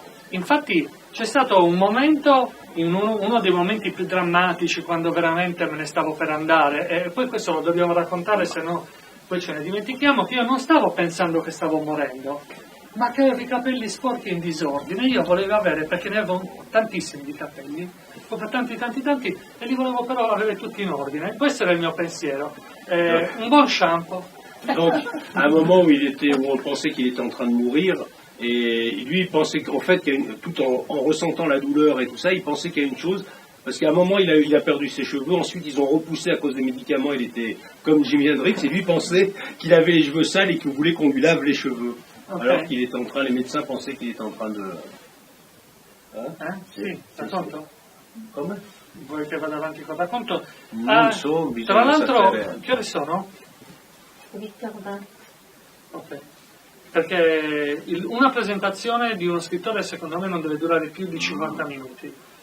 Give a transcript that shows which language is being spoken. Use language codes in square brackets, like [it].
[it] Infatti c'è stato un momento, uno dei momenti più drammatici, quando veramente me ne stavo per andare, e poi questo lo dobbiamo raccontare, se no poi ce ne dimentichiamo, che io non stavo pensando che stavo morendo, ma che avevo i capelli sporchi e in disordine. Io volevo avere, perché ne avevo tantissimi di capelli, proprio tanti, e li volevo però avere tutti in ordine. Questo era il mio pensiero. Un buon shampoo. [fr] Donc, à un moment où on pensait qu'il était en train de mourir, et lui il pensait qu'en fait, tout en ressentant la douleur et tout ça, il pensait qu'il y a une chose, parce qu'à un moment il a perdu ses cheveux, ensuite ils ont repoussé à cause des médicaments, il était comme Jimi Hendrix, et lui pensait qu'il avait les cheveux sales et qu'il voulait qu'on lui lave les cheveux. Ok. Alors qu'il était en train, les médecins pensaient qu'il était en train de... [it] Sì, racconto? Come? Vuoi che vada avanti con il racconto? Non so, bisogna Tra l'altro, sapere. che ore sono? [fr] 8h20. Ok. [it] Perché una presentazione di uno scrittore secondo me non deve durare più di 50 minuti.